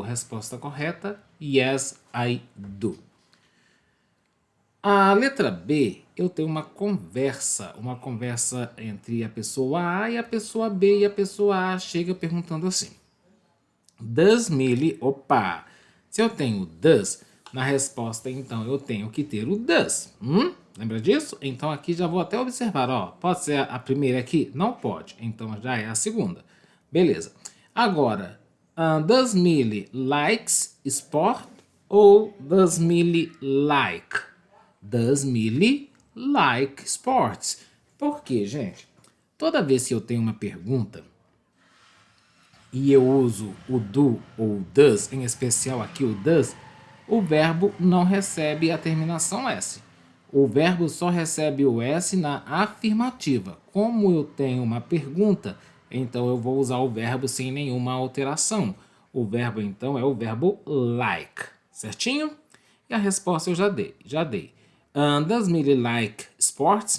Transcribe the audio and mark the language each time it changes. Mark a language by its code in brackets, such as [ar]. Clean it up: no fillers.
[pt] Resposta correta, [en] yes, I do. [pt] A letra B, eu tenho uma conversa entre a pessoa A e a pessoa B, e a pessoa A chega perguntando assim: [en] Does Millie, [pt] opa, se eu tenho does, Na resposta, então, eu tenho que ter o does. Lembra disso? Então, aqui já vou até observar, ó. Pode ser a primeira aqui? Não pode. Então, já é a segunda. Beleza. Agora, [en] does Millie likes sport [pt] ou [en] does Millie like? Does Millie like sports? [pt] Por quê, gente? Toda vez que eu tenho uma pergunta e eu uso o do ou does, em especial aqui o does, o verbo não recebe a terminação S. O verbo só recebe o S na afirmativa. Como eu tenho uma pergunta, então eu vou usar o verbo sem nenhuma alteração. O verbo, então, é o verbo like. Certinho? E a resposta eu já dei. [en] Does Millie like sports?